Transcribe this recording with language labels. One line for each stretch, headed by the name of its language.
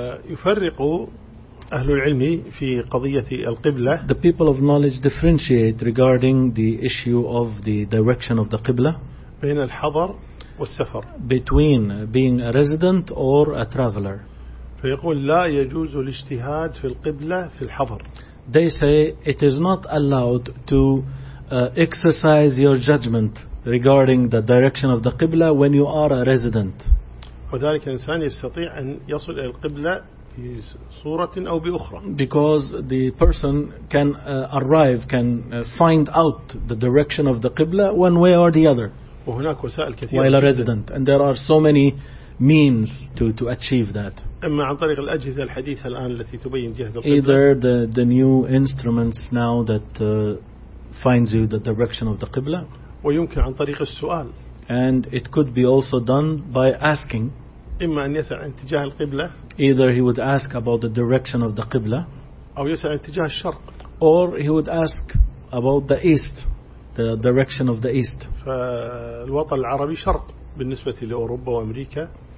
Arabic: يفرق أهل العلم في قضية القبلة
English: The people of knowledge differentiate regarding the issue of the direction of the قبلة
Arabic: بين الحضر والسفر
English: between being a resident or a traveler
Arabic: فيقول لا يجوز الاجتهاد في القبلة في الحضر
English: They say it is not allowed to exercise your judgment regarding the direction of the Qibla when you are a resident.
Arabic: وذلك الإنسان يستطيع أن يصل إلى القبلة في صورة أو بأخرى.
English: Because the person can arrive, can find out the direction of the Qibla one way or the other.
Arabic: وهناك وسائل كثيرة.
English: While a resident, and there are so many means to achieve that.
Arabic: إما عن طريق الأجهزة الحديثة الآن التي تبين جهة القبلة.
English: Either the new instruments now that finds you the direction of the قبلة.
Arabic: ويمكن عن طريق السؤال.
English: And it could be also done by asking.
Arabic: إما أن يسأل عن اتجاه القبلة.
English: Either he would ask about the direction of the قبلة.
Arabic: أو يسأل عن اتجاه الشرق.
English: Or he would ask about the east, the direction of the east.
Arabic: فالوطن العربي شرق بالنسبة لأوروبا وأمريكا.